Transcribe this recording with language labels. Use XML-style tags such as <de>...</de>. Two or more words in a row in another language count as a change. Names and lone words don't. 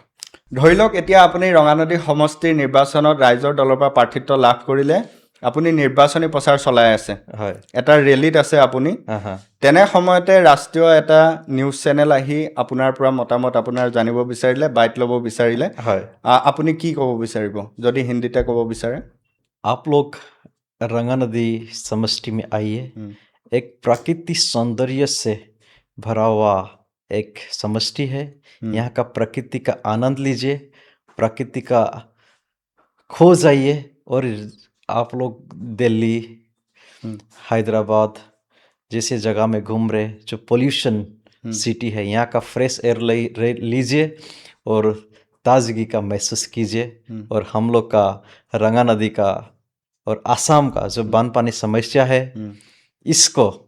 <as>ধৰি লওক এতিয়া আপুনি ৰঙানদী সমষ্টিৰ নিৰ্বাচনত ৰাইজৰ দলৰ পৰা প্ৰাৰ্থিত্ব লাভ কৰিলে আপুনি নিৰ্বাচনী প্ৰচাৰ চলাই আছে হয় এটা ৰেলীত আছে আপুনি তেনে সময়তে ৰাষ্ট্ৰীয় এটা</as> <en>news channel</en> <as>আহি আপোনাৰ পৰা মতামত আপোনাৰ জানিব বিচাৰিলে বাইট ল'ব বিচাৰিলে হয় আপুনি কি ক'ব বিচাৰিব যদি হিন্দীতে ক'ব বিচাৰে</as> <hi>आप लोग रंगा नदी समष्टि में आइए एक प्राकृतिक सौंदर्य से भरा हुआ एक समष्टि है यहाँ का प्रकृति का आनंद लीजिए प्रकृति का खो जाइए और आप लोग दिल्ली हैदराबाद जैसे जगह में घूम रहे जो</hi> <en>pollution city</en> <hi>है यहाँ का</hi> <en>fresh air</en> <hi>लीजिए और ताजगी का महसूस कीजिए और हम लोग का रंगा नदी का और आसाम का जो बानपानी समस्या है इसको</hi>